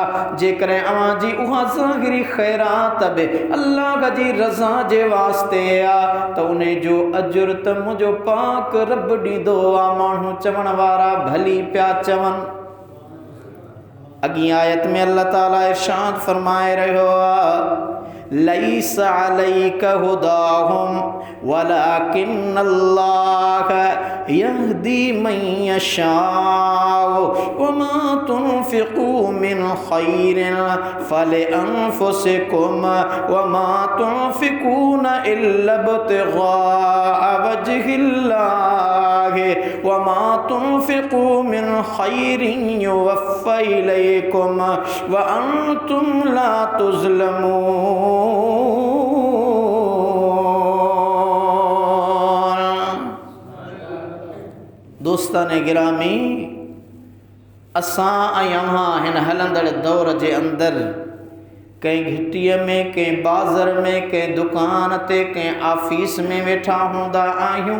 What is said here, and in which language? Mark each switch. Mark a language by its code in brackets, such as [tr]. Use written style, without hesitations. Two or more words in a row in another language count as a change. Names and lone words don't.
[sd] जेकॾहिं अव्हां जी उहा ज़ाहिरी ख़ैरात बि अल्लाह जी रज़ा जे वास्ते त उन जो अजुर त मुंहिंजो पाक रब ॾींदो आहे। माण्हू चवण वारा भली पिया चवनि। अॻी आयत में अल्लाह ताला इरशाद फरमाए रहियो आहे, [ar] ليس عليك هداهم ولكن الله يهدي من يشاء وما تنفقوا من خير فلأنفسكم وما تنفقون إلا ابتغاء وجه الله وما تنفقوا من خير يوف إليكم وأنتم لا تظلمون. [sd] दोस्तान गिरामी, असां ऐं अव्हां हिन हलंदड़ दौर जे अंदरि कंहिं घिटीअ में, कंहिं बाज़ार में, कंहिं दुकान ते, कंहिं ऑफिस में वेठा हूंदा आहियूं।